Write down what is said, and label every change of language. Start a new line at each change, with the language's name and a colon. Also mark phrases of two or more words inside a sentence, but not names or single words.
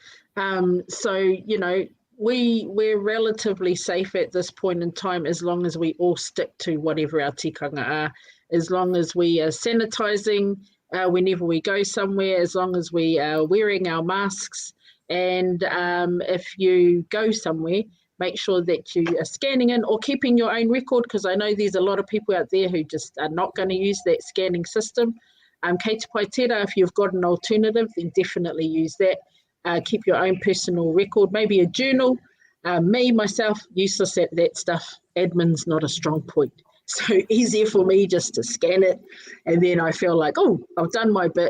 English: We're relatively safe at this point in time as long as we all stick to whatever our tikanga are, as long as we are sanitising, whenever we go somewhere, as long as we are wearing our masks, and if you go somewhere, make sure that you are scanning in or keeping your own record, because I know there's a lot of people out there who just are not going to use that scanning system.
Māori: Kei te pai tērā,
English: if you've got an alternative, then definitely use that. keep your own personal record, maybe a journal. Myself, useless at that stuff. Admin's not a strong point. So easier for me just to scan it, and then I feel like, oh, I've done my bit.